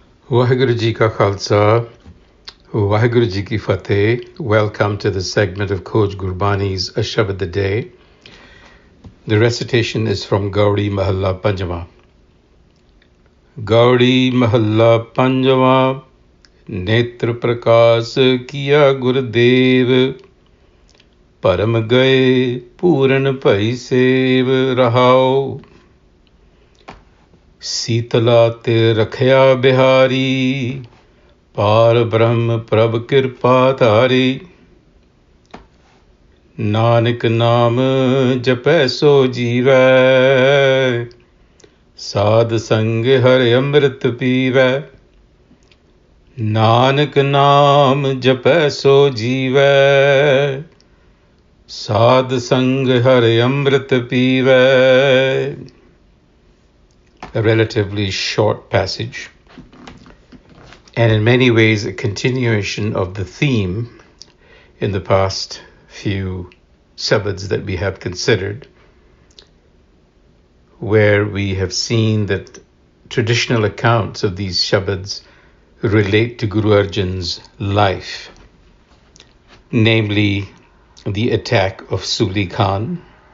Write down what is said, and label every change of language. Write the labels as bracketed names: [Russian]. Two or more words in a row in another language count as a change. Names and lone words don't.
[Punjabi] ਵਾਹਿਗੁਰੂ ਜੀ ਕਾ ਖ਼ਾਲਸਾ, ਵਾਹਿਗੁਰੂ ਜੀ ਕੀ ਫ਼ਤਿਹ. [English] Welcome to the segment of Coach Gurbani's a-sabad-a-day. The recitation is from Gaudi Mahalla Panjama. [Punjabi] ਗਉੜੀ ਮਹਲਾ ਪੰਜਵਾਂ, ਨੇਤ੍ਰ ਪ੍ਰਗਾਸੁ ਕੀਆ ਗੁਰਦੇਵ, ਪਰਮ ਗਏ ਪੂਰਨ ਪਾਈ ਸੇਵ ਰਹਾਉ. ਸੀਤਲਾ ਤੇ ਰਖਿਆ ਬਿਹਾਰੀ, ਪਾਰ ਬ੍ਰਹਮ ਪ੍ਰਭ ਕਿਰਪਾ ਧਾਰੀ. ਨਾਨਕ ਨਾਮੁ ਜਪੈ ਸੋ ਜੀਵੈ, ਸਾਧ ਸੰਗਿ ਹਰਿ ਅੰਮ੍ਰਿਤੁ ਪੀਵੈ. ਨਾਨਕ ਨਾਮੁ ਜਪੈ ਸੋ ਜੀਵੈ, ਸਾਧ ਸੰਗਿ ਹਰਿ ਅੰਮ੍ਰਿਤੁ ਪੀਵੈ. [English] A relatively short passage, and in many ways a continuation of the theme in the past few sabads that we have considered, where we have seen that traditional accounts of these sabads relate to Guru Arjan's life, namely the attack of Suli Khan.